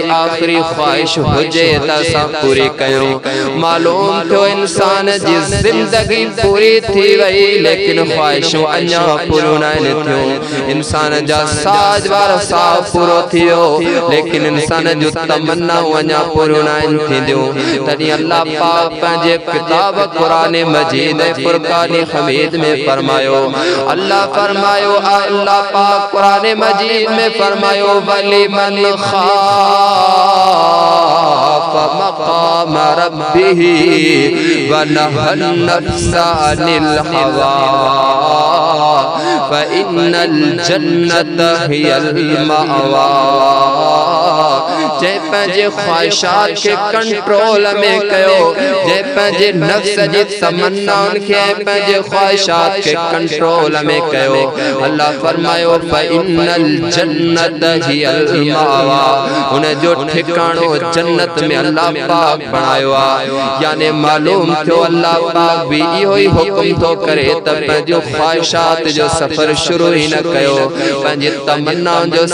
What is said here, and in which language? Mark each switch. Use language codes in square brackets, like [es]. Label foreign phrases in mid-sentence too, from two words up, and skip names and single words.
[sd] आख़िरी ख़्वाहिश हुजे त असां पूरी कयूं मालूम थियो इंसान जी ज़िंदगी पूरी थी वई लेकिन ख़्वाहिशूं अञा पूरियूं न थियूं इंसान जा साज वार साह पूरो थियो लेकिन इंसान जूं तमन्नाऊं अञा पूरियूं न थींदियूं तॾहिं अल्लाह पाक पंहिंजे किताब क़ुरान मजीद ऐं फ़ुरक़ान हमीद में फरमायो अल्लाह फरमायो अल्लाह पाक क़ुरान मजीद में फरमायो [ar] ولمن خاف مقام ربه ونهى النفس عن الهوى فإن الجنة هي المأوى [sd] जंहिं पंहिंजे ख़्वाहिशात खे कंट्रोल में कयो जंहिं पंहिंजे नफ्स जी तमन्नाउनि खे पंहिंजे ख़्वाहिशात खे कंट्रोल में कयो अल्लाह फरमायो [ar] فإن الجنة هي المأوى [sd] उन जो ठिकाणो जन्नत में अल्लाह पाक बणायो आहे यानी मालूम थियो अल्लाह पाक भी इहो ई हुक्म थो करे त पंहिंजो ख़्वाहिशात जो सफ़र शुरू ई न कयो पंहिंजे तमन्नाउनि जो